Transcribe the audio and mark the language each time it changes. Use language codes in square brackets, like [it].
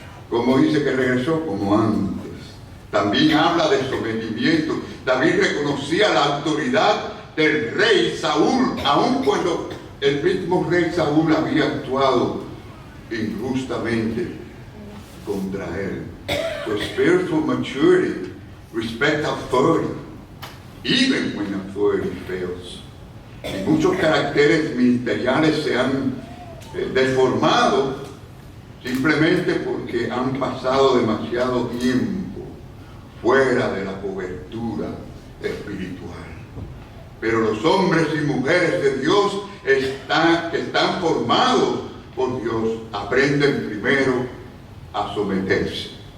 [es] ¿Cómo dice que regresó? Como antes. También habla de sometimiento. David reconocía la autoridad del rey Saúl, aun cuando el mismo rey Saúl había actuado injustamente contra él. [en] So spiritual maturity, respect authority, even when authority fails. [es] Y muchos caracteres ministeriales se han deformado simplemente porque han pasado demasiado tiempo fuera de la cobertura espiritual. Pero los hombres y mujeres de Dios que están formados por Dios aprenden primero a someterse.